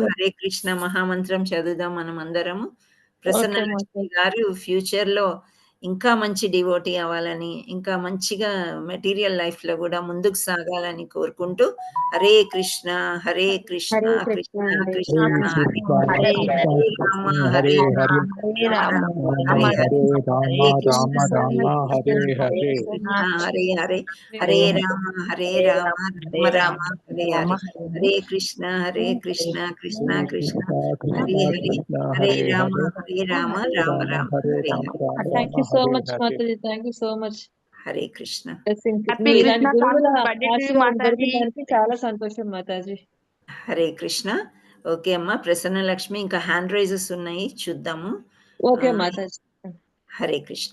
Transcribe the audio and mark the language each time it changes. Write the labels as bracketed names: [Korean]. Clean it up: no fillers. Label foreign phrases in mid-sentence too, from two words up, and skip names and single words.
[Telugu] హరే కృష్ణ మహామంత్రం చదువుదాం మనమందరము. ప్రసన్న ఓకే లక్ష్మి మాతాజీ. గారు ఫ్యూచర్‌లో ఇంకా మంచి డివోటీ అవ్వాలని, ఇంకా మంచిగా [English] material life [Telugu] గూడా ముందుకు సాగాలని కోరుకుంటూ హరే కృష్ణ, హరే కృష్ణ, హరే కృష్ణ, కృష్ణ హరే కృష్ణ, కృష్ణ, హరే కృష్ణ హరే, హరే రామ, హరే హరే రామ, హరే హరే రామ రామ రామ, రామ హరే హరే. హరే రామ హరే కృష్ణ, రామ హరే రామ కృష్ణ, హరే హరే హరే కృష్ణ, హరే హరే, హరే హరే రామ రామ, హరే హరే రామ, రామ రామ రామ, హరే రామ హరే. హరే హరే కృష్ణ, హరే కృష్ణ, కృష్ణ హరే కృష్ణ, కృష్ణ హరే కృష్ణ హరే. కృష్ణ హరే హరే రామ, హరే హరే రామ, హరే రామ రామ రామ, హరే హరే రామ హరే. రామ [English] థాంక్ [Telugu] రామ [English] you so [Telugu] హరే [English] మచ్ [Telugu] హరే [English] మాతాజీ. thank you so much. [Telugu] హరే కృష్ణ. [English] బ్లెస్సింగ్స్. హ్యాపీ [Telugu] మీలాంటి కృష్ణ గురువుల [English] conscious birthday to you [Telugu] ఆశీర్వాదం మాతాజీ. దొరకడానికి చాలా సంతోషం మాతాజీ. హరే కృష్ణ. ఓకే అమ్మా. ప్రసన్న లక్ష్మి ఇంకా [English] hand raises [Telugu] ఉన్నాయి చూద్దాము. ఓకే ఆహ్, మాతాజీ. హరే కృష్ణ.